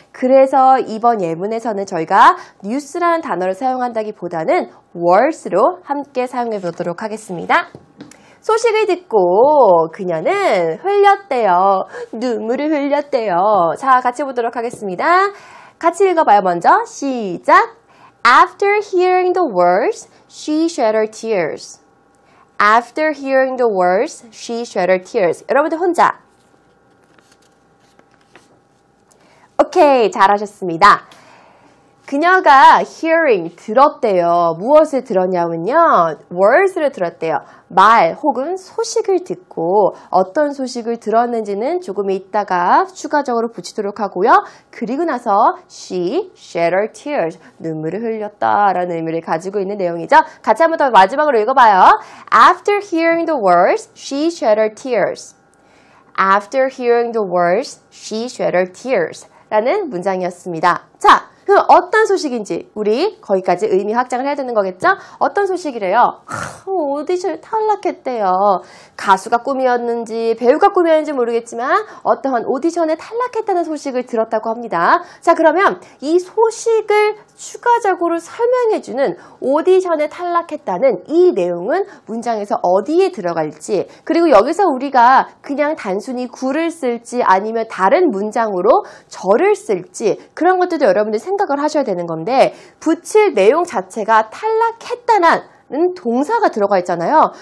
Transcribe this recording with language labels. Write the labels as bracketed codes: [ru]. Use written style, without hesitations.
[ko] 그래서 이번 예문에서는 저희가 뉴스라는 단어를 사용한다기보다는 words로 함께 사용해 보도록 하겠습니다. 소식을 듣고 그녀는 흘렸대요. 눈물을 흘렸대요. 자, 같이 보도록 하겠습니다. 같이 읽어봐요. 먼저 시작. [en] After hearing the words, she shed her tears. After hearing the words, she shed her tears. [ko] 여러분들 혼자. 오케이, 잘하셨습니다. 그녀가 hearing, 들었대요. 무엇을 들었냐면요. words를 들었대요. 말 혹은 소식을 듣고 어떤 소식을 들었는지는 조금 있다가 추가적으로 붙이도록 하고요. 그리고 나서 [en] she shed her tears, [ko] 눈물을 흘렸다라는 의미를 가지고 있는 내용이죠. 같이 한번 더 마지막으로 읽어봐요. [en] After hearing the words, she shed her tears. After hearing the words, she shed her tears [ko] 라는 문장이었습니다. 자, 그럼 어떤 소식인지 우리 거기까지 의미 확장을 해야 되는 거겠죠? 어떤 소식이래요? 오디션에 탈락했대요. 가수가 꿈이었는지 배우가 꿈이었는지 모르겠지만 어떠한 오디션에 탈락했다는 소식을 들었다고 합니다. 자, 그러면 이 소식을 추가적으로 설명해주는 오디션에 탈락했다는 이 내용은 문장에서 어디에 들어갈지, 그리고 여기서 우리가 그냥 단순히 구를 쓸지 아니면 다른 문장으로 절을 쓸지 그런 것들도 여러분들이 생각을 하셔야 되는 건데, 붙일 내용 자체가 탈락했다는 동사가 들어가 있잖아요.